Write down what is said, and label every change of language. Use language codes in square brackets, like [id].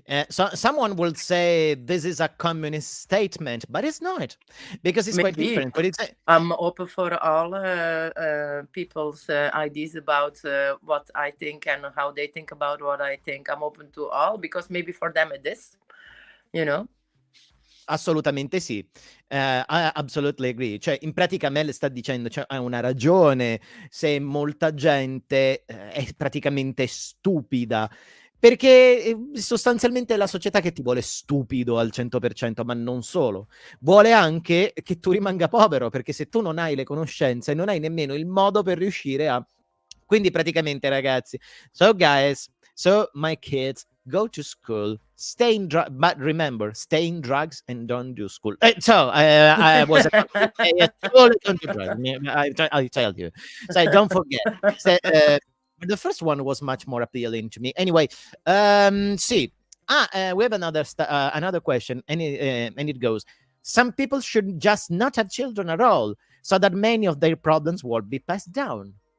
[en] So someone will say this is a communist statement, but it's not, because it's quite Maybe. different. But it's I'm open for all people's ideas about what I think and how they think about what I think. I'm open to all because maybe for them it is, you know. [it] assolutamente sì. [en] I absolutely agree. [it] Cioè, in pratica Mel sta dicendo, cioè, ha una ragione se molta gente è praticamente stupida, perché sostanzialmente è la società che ti vuole stupido al 100%, ma non solo. Vuole anche che tu rimanga povero, perché se tu non hai le conoscenze, non hai nemmeno il modo per riuscire a... Quindi praticamente, ragazzi, [en] so guys, so my kids, go to school, stay in drugs, but remember, stay in drugs and don't do school. So I was at school, don't do drugs. I tell you. So don't forget. So, the first one was much more appealing to me. Anyway, see, we have another question, and it goes: some people should just not have children at all, so that many of their problems won't be passed down.